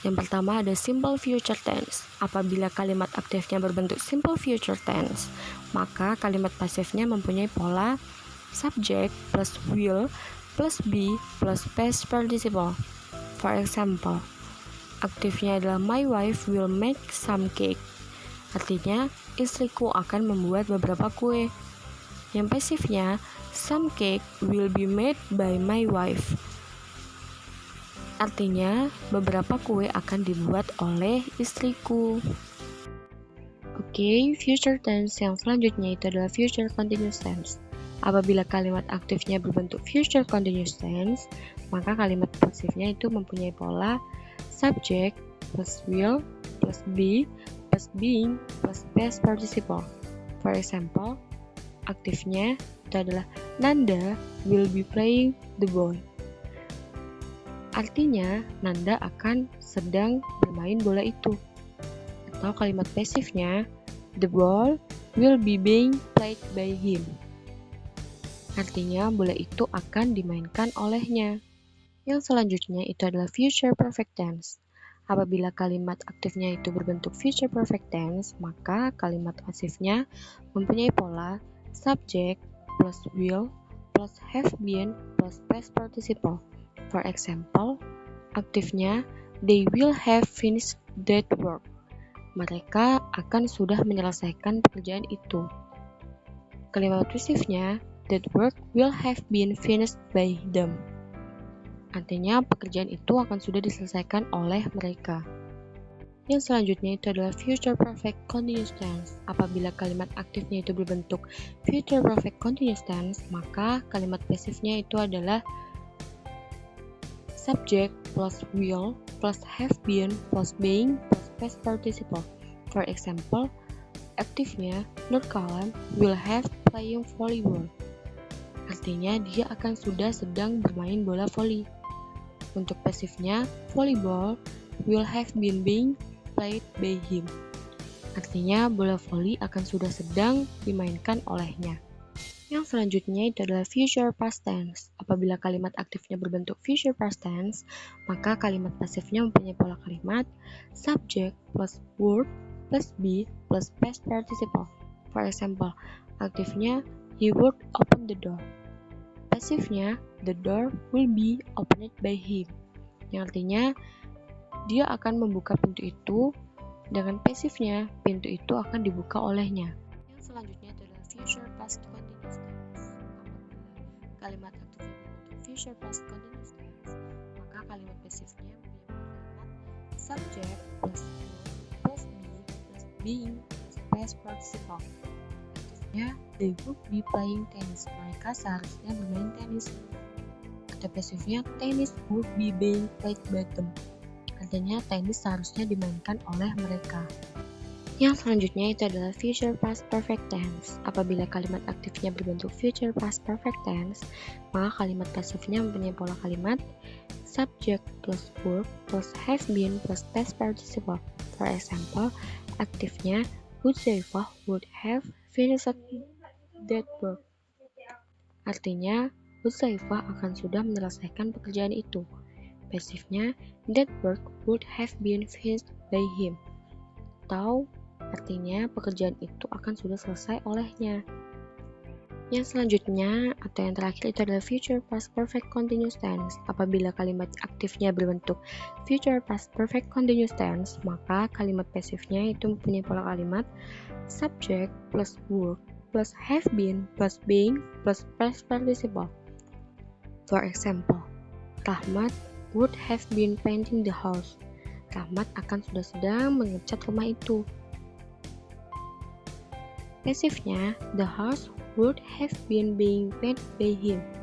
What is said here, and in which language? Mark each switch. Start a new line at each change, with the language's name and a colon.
Indonesian: Yang pertama ada simple future tense. Apabila kalimat aktifnya berbentuk simple future tense, maka kalimat pasifnya mempunyai pola subject plus will plus be plus past participle.
English: For example,
Indonesian: aktifnya adalah
English: my wife will make some cake.
Indonesian: Artinya, istriku akan membuat beberapa kue. Yang pasifnya,
English: some cake will be made by my wife.
Indonesian: Artinya, beberapa kue akan dibuat oleh istriku. Oke, future tense yang selanjutnya itu adalah future continuous tense. Apabila kalimat aktifnya berbentuk future continuous tense, maka kalimat pasifnya itu mempunyai pola subject plus will plus be plus being plus past participle.
English: For example,
Indonesian: aktifnya itu adalah
English: Nanda will be playing the ball.
Indonesian: Artinya, Nanda akan sedang bermain bola itu. Atau kalimat pasifnya,
English: the ball will be being played by him.
Indonesian: Artinya, bola itu akan dimainkan olehnya. Yang selanjutnya itu adalah future perfect tense. Apabila kalimat aktifnya itu berbentuk future perfect tense, maka kalimat pasifnya mempunyai pola subject plus will plus have been plus past participle.
English: For example,
Indonesian: aktifnya
English: they will have finished that work.
Indonesian: Mereka akan sudah menyelesaikan pekerjaan itu. Kalimat pasifnya
English: that work will have been finished by them.
Indonesian: Artinya pekerjaan itu akan sudah diselesaikan oleh mereka. Yang selanjutnya itu adalah future perfect continuous tense. Apabila kalimat aktifnya itu berbentuk future perfect continuous tense, maka kalimat pasifnya itu adalah subject plus will plus have been plus being plus past participle.
English: For example,
Indonesian: aktifnya
English: Nurkalam will have playing volleyball.
Indonesian: Artinya dia akan sudah sedang bermain bola voli. Untuk pasifnya,
English: volleyball will have been being played by him.
Indonesian: Artinya bola voli akan sudah sedang dimainkan olehnya. Yang selanjutnya itu adalah future past tense. Apabila kalimat aktifnya berbentuk future past tense, maka kalimat pasifnya mempunyai pola kalimat subject plus word plus be plus past participle.
English: For example,
Indonesian: aktifnya
English: he would open the door.
Indonesian: Pasifnya,
English: the door will be opened by him.
Indonesian: Yang artinya, dia akan membuka pintu itu, dengan pasifnya, pintu itu akan dibuka olehnya. Yang selanjutnya adalah future past continuous tense. Apabila kalimat aktifnya berbentuk future past continuous tense, maka kalimat pasifnya mempunyai kalimat subject plus verb plus be plus being plus past participle.
English: They would be playing tennis.
Indonesian: Mereka seharusnya bermain tenis. Kata pasifnya,
English: tennis would be being played by them.
Indonesian: Artinya, tenis seharusnya dimainkan oleh mereka. Yang selanjutnya itu adalah future past perfect tense. Apabila kalimat aktifnya berbentuk future past perfect tense, maka kalimat pasifnya mempunyai pola kalimat subject plus verb plus have been plus past participle.
English: For example,
Indonesian: aktifnya
English: Hudzaifah would have finished that work.
Indonesian: Artinya, Hudzaifah akan sudah menyelesaikan pekerjaan itu. Pasifnya,
English: that work would have been finished by him.
Indonesian: Atau, artinya pekerjaan itu akan sudah selesai olehnya. Yang selanjutnya, atau yang terakhir itu adalah future past perfect continuous tense. Apabila kalimat aktifnya berbentuk future past perfect continuous tense, maka kalimat pasifnya itu mempunyai pola kalimat subject plus verb plus have been plus being plus past participle.
English: For example, Rahmat would have been painting the house.
Indonesian: Rahmat akan sudah sedang mengecat rumah itu. Pasifnya,
English: the house would have been being painted by him.